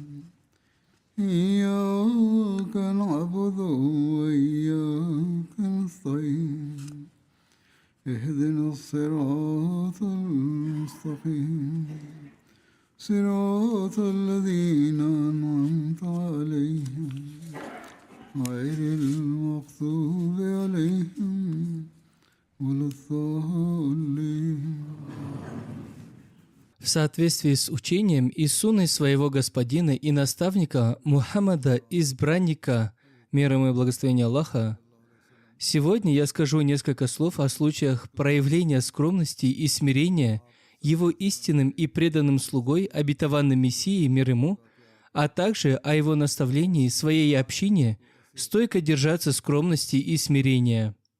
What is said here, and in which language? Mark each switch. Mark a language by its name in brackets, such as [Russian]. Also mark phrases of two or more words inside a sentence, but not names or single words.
[Arabic] إياك نعبد وإياك نستعين اهدنا الصراط المستقيم صراط الذين أنعمت عليهم غير المغضوب عليهم ولا الضالين. [Russian] В соответствии с учением и сунной своего господина и наставника Мухаммада, избранника, мир ему и благословения Аллаха, сегодня я скажу несколько слов о случаях проявления скромности и смирения его истинным и преданным слугой, обетованным Мессией, мир ему, а также о его наставлении своей общине стойко держаться скромности и смирения.